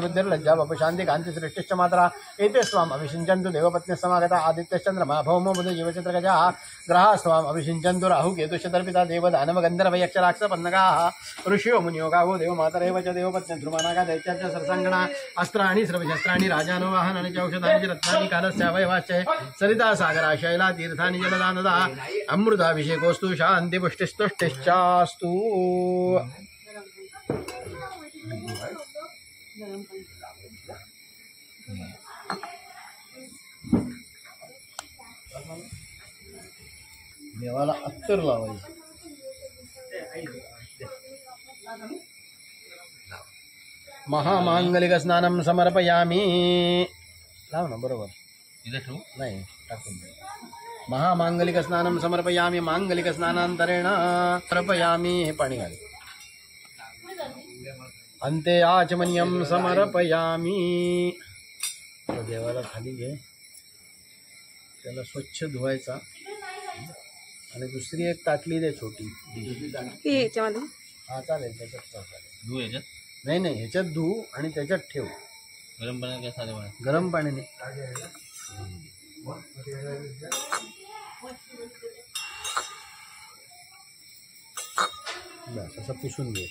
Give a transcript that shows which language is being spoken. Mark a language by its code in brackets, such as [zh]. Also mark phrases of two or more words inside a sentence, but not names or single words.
[sa] बुद्धिर्लज्जा वपु शांती कांती सृष्टिश्च मात्रा एते स्वाम अभिषिञ्चन्तु देवपत्नी समागता आदित्यश्चंद्रमा भौमो बुध जीवचित्रगजाः ग्रहाः स्वाम अभिषिञ्चन्तु राहु केतुश्चतर्पिता देव दानव गंधर्व यक्ष राक्षस पन्नगाः ऋषियो मुनियो गावो देवमातरेव च देवपत्नी ध्रुवनागा दैत्याश्च सरसंगणा अस्त्राणि सर्वशस्त्राणि राजानो वाहनानि च औषधानि च रत्नानि कालस्यावयवाश्च सरिता सागरा शैला तीर्थानि जलदानदा अमृताभिषेकोस्तु शांति पुष्टिस्तुष्टिश्चास्तु. [mr] देवाला अत्तर लावायचं. [sa] महामांगलिक स्नानं समर्पयामि. [mr] लाव ना बरोबर. नाही टाकून दे. [sa] महामांगलिक स्नानं समर्पयामि. मांगलिक स्नानांतरेण समर्पयामि. [mr] हे पाणी घाल. [sa] अन्ते आचमनीयं समर्पयामि. [mr] देवाला खाली घे. त्याला स्वच्छ धुवायचा. आणि दुसरी एक ताटली दे छोटी. हा चालेल. त्याच्यात धू. याच्यात नाही ह्याच्यात धू आणि त्याच्यात ठेव. गरम पाणी काय? गरम पाणी बस असं पुसून घे.